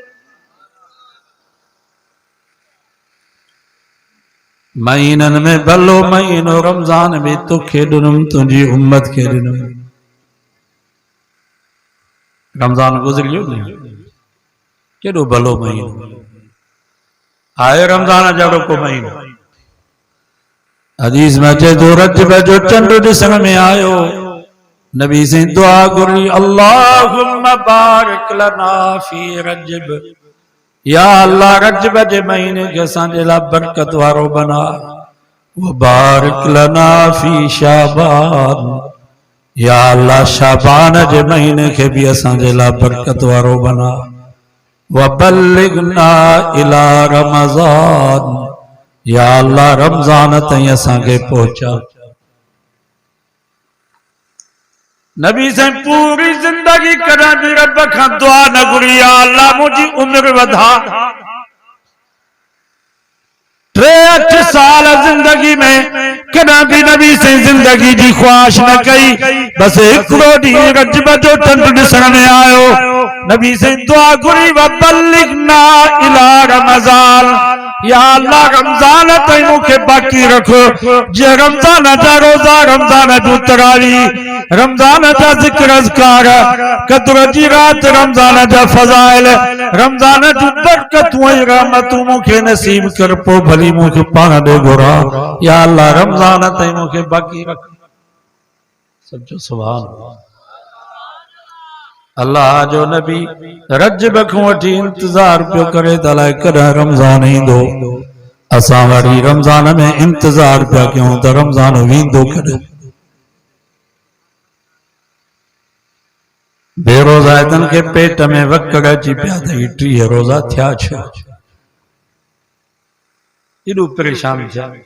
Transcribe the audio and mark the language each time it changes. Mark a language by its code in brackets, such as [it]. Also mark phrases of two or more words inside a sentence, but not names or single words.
[sd] महीनन में भलो महीनो रमजान में तोखे ॾिनमि तुंहिंजी उम्मत खे ॾिनमि रमजान गुज़रियो न केॾो भलो महीनो आयो रमजान जहिड़ो को महीनो हदीस में अचे थो रजब जो चंड ॾिसण में आयो नबी से दुआ घुरी [ar] اللهم بارك لنا في رجب [sd] या अल्लाह रजब जे महीने के असांजे लाइ बरकत वारो बना [ar] وبارك لنا في شعبان [sd] या अल्लाह शाबान जे महीने के भी असांजे लाइ बरकत वारो बना [ar] وبلغنا إلى رمضان [sd] या अल्लाह रमजान ताईं असांखे पहुचा नबी से पूरी जिंदगी करा भी रब खां दुआ न घुरी या अल्लाह मुझी उम्र वधा 63 साल जिंदगी में कदा भी नबी से जिंदगी की ख्वाहिश न कई बस हिकिड़ो ॾींहुं रजब जो चंड ॾिसण में आयो नबी से दुआ घुरी [ar] وبلغنا إلى رمضان [sd] या अल्लाह रमजान ताईं मूंखे बाक़ी रखो जे रमजान जा रोज़ा रमजान जो तरावी रमजान जा ज़िक्र अज़कार कद्र जी रात रमजान जा फज़ाइल रमजान जूं बरकतूं ऐं रहमतूं मूंखे नसीब कर पोइ भली मूंखे पाण ॾे घुरा या अल्लाह रमजान ताईं मूंखे बाक़ी रख सचो सुभान अल्लाह जो नबी रजब खां वठी इंतजार पियो करे त अलाए कॾहिं रमज़ान ईंदो असां वरी रमज़ान में इंतजार पिया कयूं त रमज़ान वेंदो कॾहिं बेरोज़ाइतन के पेट में वकड़ अची पिया त 30 रोज़ा थिया छा एॾो परेशान थिया।